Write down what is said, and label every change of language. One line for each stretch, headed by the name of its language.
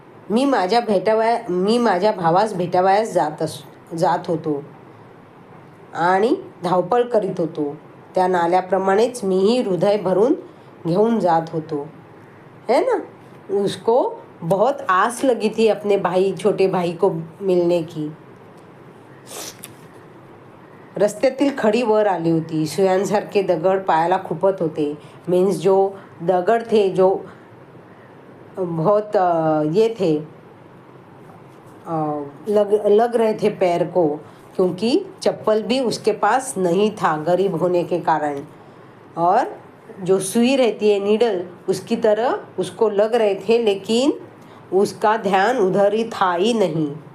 Marathi: मी माझ्या भावास भेटावयास जात होतो आणि धावपळ करीत होतो. त्या नाल्याप्रमाणेच मीही हृदय भरून घेऊन जात होतो,
Hindi: है ना. उसको बहुत आस लगी थी अपने छोटे भाई को मिलने की.
Marathi: रस्त्यातील खडी वर आली होती. सुयांसारखे दगड पायाला खुपत होते.
Hindi: मीन्स जो दगड थे जो बहुत ये थे, लग रहे थे पैर को, क्योंकि चप्पल भी उसके पास नहीं था गरीब होने के कारण. और जो सुई रहती है नीडल, उसकी तरह उसको लग रहे थे, लेकिन उसका ध्यान उधर ही था ही नहीं.